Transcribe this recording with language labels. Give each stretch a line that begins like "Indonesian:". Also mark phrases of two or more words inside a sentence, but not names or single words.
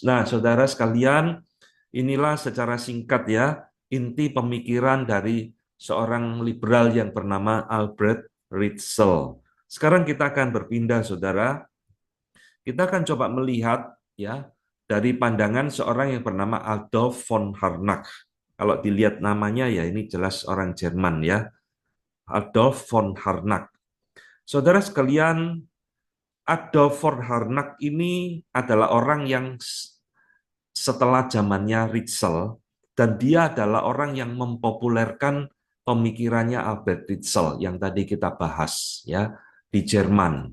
Indonesian: Nah, saudara sekalian, inilah secara singkat, ya, inti pemikiran dari seorang liberal yang bernama Albert Ritzel. Sekarang kita akan berpindah, saudara. Kita akan coba melihat, ya, dari pandangan seorang yang bernama Adolf von Harnack. Kalau dilihat namanya, ya, ini jelas orang Jerman, ya. Adolf von Harnack. Saudara sekalian, Adolf von Harnack ini adalah orang yang setelah zamannya Ritzel, dan dia adalah orang yang mempopulerkan pemikirannya Albert Ritzel yang tadi kita bahas, ya, di Jerman.